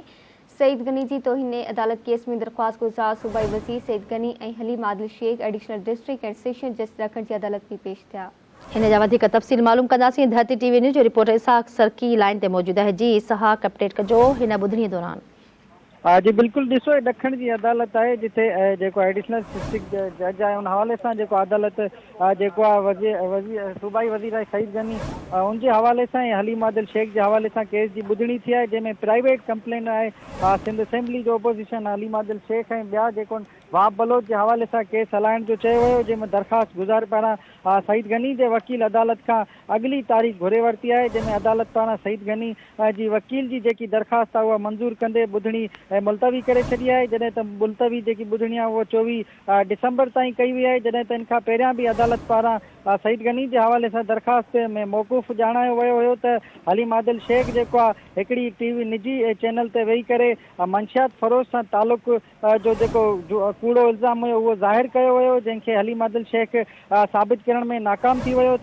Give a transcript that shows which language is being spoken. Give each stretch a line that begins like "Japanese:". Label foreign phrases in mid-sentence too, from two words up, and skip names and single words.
Sindhi: सईद गनी जी तौहीन अदालत केस में दरख़्वास्त गुज़ार सूबाई वज़ीर सईद गनी ऐं हलीम आदिल शेख
English: additional district and session judge
Sindhi: ॾखण जी अदालत में पेश थिया। हिन जा वधीक तफ़सील मालूम कंदासीं। धरती टीवी न्यूज़ जो रिपोर्टर इसहाक सरकी लाइन ते मौजूद है। जी इसहाक, अपडेट कजो हिन ॿुधणी दौरान। जी बिल्कुल, ॾिसो ॾखण जी अदालत है जिथे जेको
English: additional district judge
Sindhi: है उन
Urdu: حوالے سے
Sindhi: जेको अदालत जेको वज़ीर सूबाई वज़ीर है सईद गनी
Urdu: ان کے حوالے سے
Sindhi: हलीम आदिल शेख
Urdu: کے حوالے سے کیس کی
Sindhi: ॿुधणी थी है, जैमें
English: private complaint
Sindhi: है सिंध असेंबली जो अपोजिशन हलीम आदिल शेख ऐं ॿिया जेको वाब बलोच
Urdu: کے حوالے سے
Sindhi: केस हलाइण जो चयो वियो, जंहिंमें दरख़्वास्त गुज़ार पारां सईद गनी के वकील अदालत का अगली तारीख़ घुरे वरती है, जंहिंमें अदालत पारां सईद गनी जी वकील की जेकी दरख़्वास्त आहे उहा मंज़ूर कंदे ॿुधणी मुलतवी करे छॾी है। जॾहिं त मुलतवी जेकी ॿुधणी आहे उहा 24 डिसंबर ताईं कई वई है, जॾहिं त इन खां पहिरियां बि अदालत पारां सईद गनी
Urdu: کے حوالے سے
Sindhi: दरख़्वास्त में मौक़ूफ़ ॼाणायो वियो हुयो त हलीम आदिल शेख जेको आहे हिकिड़ी टीवी निजी चैनल ते वेही करे मंशियात फ़रोज़ सां तालुक़ जो जेको कूड़ो इल्ज़ाम हुयो उहो ज़ाहिर कयो हुयो, जंहिंखे हलीम आदिल शेख साबित करण में नाकाम थी वियो।